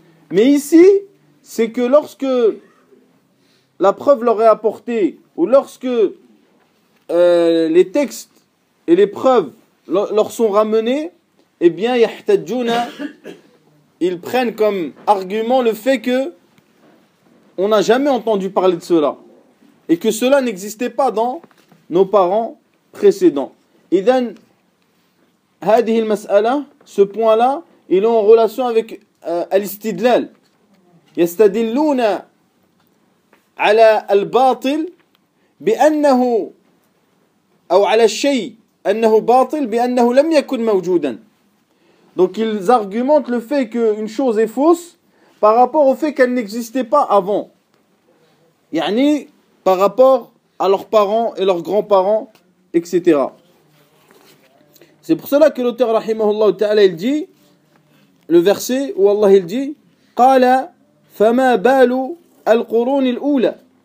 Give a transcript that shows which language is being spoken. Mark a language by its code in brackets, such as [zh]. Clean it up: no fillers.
[fr] Mais ici, c'est que lorsque la preuve leur est apportée, ou lorsque les textes et les preuves leur sont ramenés, eh bien, yahtadjouna, ils prennent comme argument le fait que on n'a jamais entendu parler de cela, et que cela n'existait pas dans nos parents précédent. Idan, [ar] هذه المسألة, [fr] ce point-là, il est en relation avec al-istidlal. [ar] يستدلون على الباطل بأنه أو على الشيء أنه باطل بأنه لم يكن موجودا. [fr] Donc ils argumentent le fait qu'une chose est fausse par rapport au fait qu'elle n'existait pas avant. يعني par rapport à leurs parents et leurs grands-parents, etc. C'est pour cela que l'auteur rahimahullah ta'ala il dit le verset où Allah il dit: [ar] qala fama balu al-qurun al-ula.